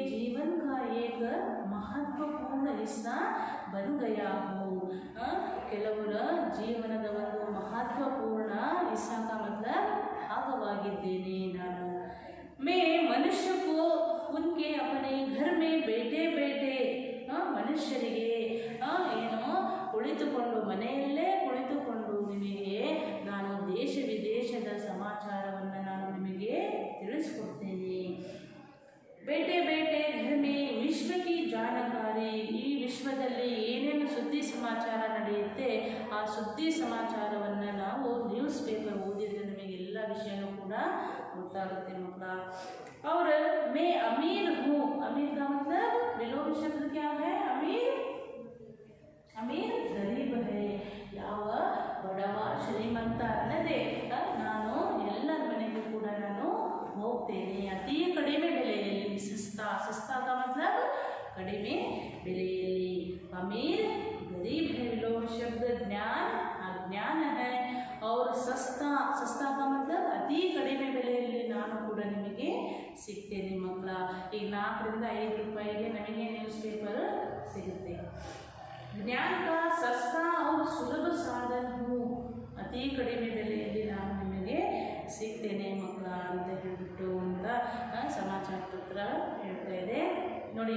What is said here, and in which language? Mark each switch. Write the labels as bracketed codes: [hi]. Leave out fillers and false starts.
[hi] महत्वपूर्ण हिस्सा बन गया हूँ। [kn] ಕೆಲವರ ಜೀವನದ ಒಂದು ಮಹತ್ವಪೂರ್ಣ [hi] हिस्सा का मतलब [kn] ಭಾಗವಾಗಿದ್ದೇನೆ ನಾನು। [hi] मैं मनुष्य को उनके अपने घर में बैठे बैठे [kn] ಮನುಷ್ಯರಿಗೆ ಏನು ಕುಳಿತುಕೊಂಡು ಮನೆಯಲ್ಲೇ ಕುಳಿತುಕೊಂಡು ನಿಮಗೆ ನಾನು ದೇಶ ವಿದೇಶದ ಸಮಾಚಾರವನ್ನು ನಾನು ನಿಮಗೆ ತಿಳಿಸ್ಕೊಡ್ತೇನೆ। [hi] ಬೇಟೆ ಬೇಟೆ घर में ವಿಶ್ವ की जानकारी, [kn] ಈ ವಿಶ್ವದಲ್ಲಿ ಏನೇನು ಸುದ್ದಿ ಸಮಾಚಾರ ನಡೆಯುತ್ತೆ ಆ ಸುದ್ದಿ ಸಮಾಚಾರವನ್ನು ನಾವು ನ್ಯೂಸ್ ಪೇಪರ್ ಓದಿದ್ರೆ ನಮಗೆ ಎಲ್ಲ ವಿಷಯನೂ ಕೂಡ ಗೊತ್ತಾಗುತ್ತೆ ಮಕ್ಕಳ। [hi] और मैं अमीर हूँ, अमीर का मतलब विलोम शब्द क्या है? अमीर, अमीर गरीब है। [kn] ಯಾವ ಬಡವ ಶ್ರೀಮಂತ ಅನ್ನದೆ ನಾನು ಎಲ್ಲರ ಮನೆಗೂ ಕೂಡ ನಾನು ಹೋಗ್ತೇನೆ ಅತಿ ಕಡಿಮೆ ಬೆಲೆಯಲ್ಲಿ। [hi] ಸಸ್ತಾ, ಸಸ್ತಾ का मतलब [kn] ಕಡಿಮೆ ಬೆಲೆಯಲ್ಲಿ। [hi] अमीर गरीब है विलोम शब्द ज्ञान अज्ञान है। और सस्ता, सस्ता का मतलब [kn] ಅತಿ ಕಡಿಮೆ ಬೆಲೆಯಲ್ಲಿ ನಾನು ಕೂಡ ನಿಮಗೆ ಸಿಗ್ತೇನೆ ಮಕ್ಕಳ। ಈಗ 4 ರಿಂದ 5 ರೂಪಾಯಿಗೆ ನಮಗೆ ನ್ಯೂಸ್ ಪೇಪರ್ ಸಿಗುತ್ತೆ। [hi] ज्ञान का सस्ता और सुलभ साधन हूँ, [kn] ಅತಿ ಕಡಿಮೆ ಬೆಲೆಯಲ್ಲಿ ನಾನು ನಿಮಗೆ ಸಿಗ್ತೇನೆ ಮಕ್ಕಳ ಅಂತ ಹೇಳ್ಬಿಟ್ಟು ಅಂತ ಸಮಾಚಾರ ಪತ್ರ ಹೇಳ್ತಾ ಇದೆ ನೋಡಿ।